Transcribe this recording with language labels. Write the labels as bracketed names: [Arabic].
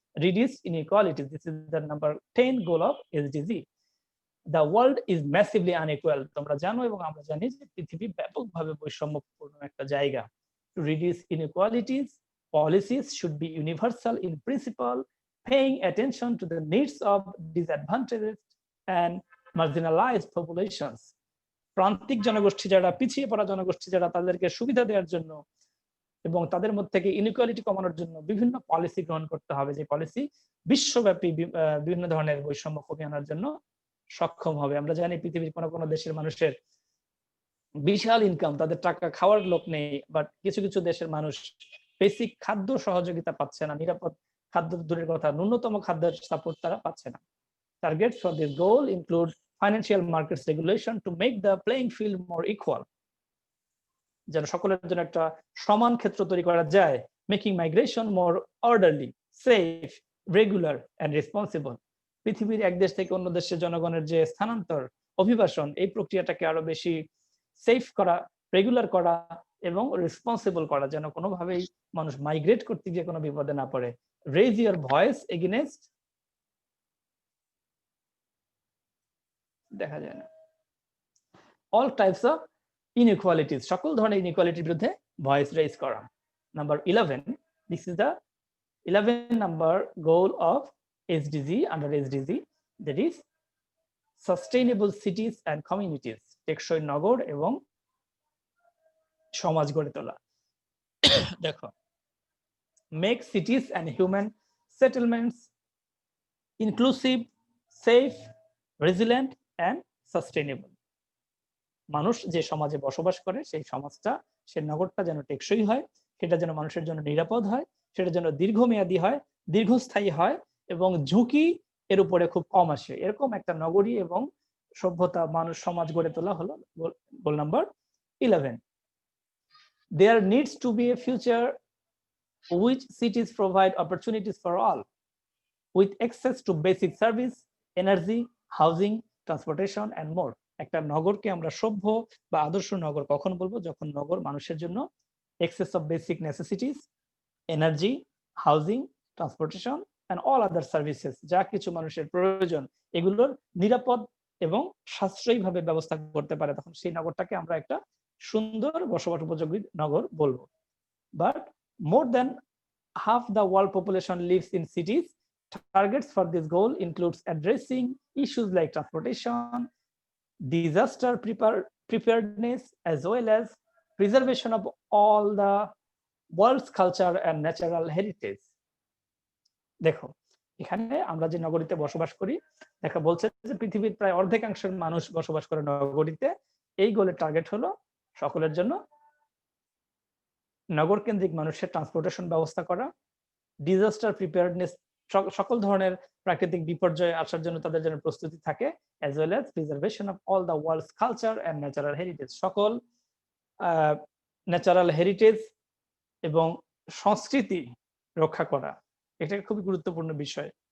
[English] Reduce inequality, this is the number 10 goal of SDG. The world is massively unequal. [Bangla] তোমরা জানো এবং আমরা জানি যে পৃথিবী ব্যাপকভাবে বৈষম্যপূর্ণ একটা জায়গা। [English] To reduce inequalities, policies should be universal in principle, paying attention to the needs of disadvantaged and marginalized populations. [Bangla] প্রান্তিক জনগোষ্ঠী যারা, পিছিয়ে পড়া জনগোষ্ঠী যারা, তাদেরকে সুবিধা দেওয়ার জন্য এবং তাদের মধ্যে থেকে ইনইকুয়ালিটি কমানোর জন্য বিভিন্ন পলিসি গ্রহণ করতে হবে, যে পলিসি বিশ্বব্যাপী বিভিন্ন ধরনের বৈষম্য কমিয়ে আনার জন্য সক্ষম হবে। আমরা জানি পৃথিবীর কোনো দেশের মানুষের বিশাল ইনকাম, তাদের টাকা খাওয়ার লোক নেই, বাট কিছু কিছু দেশের মানুষ বেসিক খাদ্য সহযোগিতা পাচ্ছে না, নিরাপদ খাদ্য দূরের কথা, ন্যূনতম খাদ্যের সাপোর্ট তারা পাচ্ছে না। [English] Targets for this goal include financial markets regulation to make the playing field more equal. [Bangla] যেন সকলের জন্য একটা সমান ক্ষেত্র তৈরি করা যায়, [English] making migration more orderly, safe, regular and responsible. [Bangla] পৃথিবীর এক দেশ থেকে অন্য দেশে জনগণের যে স্থানান্তর, অভিবাসন, এই প্রক্রিয়াটাকে আরো বেশি সেফ করা, রেগুলার করা এবং রেসপন্সিবল করা, যেন কোনোভাবেই মানুষ মাইগ্রেট করতে গিয়ে কোনো বিপদে না পড়ে। [English] Raise your voice against, [Bangla] দেখা যায় না, [English] all types of inequalities, [Bangla] সকল ধরনের ইনইকুয়ালিটির বিরুদ্ধে ভয়েস রেজ করা। [English] number 11, this is the 11 number goal of SDG, under SDG, that is sustainable cities and communities, [Bangla] টেকসই নগর এবং সমাজ গড়ে তোলা। [English] দেখো, make cities and human settlements inclusive, safe, resilient and sustainable. [Bangla] মানুষ যে সমাজে বসবাস করে, সেই সমাজটা, সে নগরটা যেন টেকসই হয়, সেটা যেন মানুষের জন্য নিরাপদ হয়, সেটা যেন দীর্ঘমেয়াদী হয়, দীর্ঘস্থায়ী হয় এবং ঝুঁকি এর উপরে খুব কম আসে, এরকম একটা নগরী এবং সভ্যতা, মানুষ, সমাজ গড়ে তোলা হলো গোল number 11. [English] There needs to be a future which cities provide opportunities for all, with access to basic service, energy, housing, transportation and more. [Bangla] একটা নগরকে আমরা সভ্য বা আদর্শ নগর কখন বলবো? যখন নগর মানুষের জন্য [English] access of basic necessities, [Bangla] energy, housing, [English] transportation and all other services, [Bangla] যা কিছু মানুষের প্রয়োজন এগুলোর নিরাপদ এবং সাশ্রয়ীভাবে ব্যবস্থা করতে পারে, তখন সেই নগরটাকে আমরা একটা সুন্দর বসবাস উপযোগী নগর বলবো। [English] But more than half the world population lives in cities. Targets for this goal includes addressing issues like transportation, disaster preparedness, as well as preservation of all the world's culture and natural heritage. [Bangla] দেখো এখানে আমরা যে নগরীতে বসবাস করি, দেখা বলছে যে পৃথিবীর প্রায় অর্ধেকাংশের মানুষ বসবাস করে নগরীতে। এই গোলের টার্গেট হলো সকলের জন্য নগর কেন্দ্রিক মানুষের ট্রান্সপোর্টেশন ব্যবস্থা করা, ডিজাস্টার প্রিপেয়ারনেস, সকল ধরনের প্রাকৃতিক বিপর্যয় আসার জন্য তাদের জন্য প্রস্তুতি থাকে, [English] as well as preservation of all the world's culture and natural heritage, [Bangla] সকল ন্যাচারাল হেরিটেজ এবং সংস্কৃতি রক্ষা করা, এটা খুবই গুরুত্বপূর্ণ বিষয়।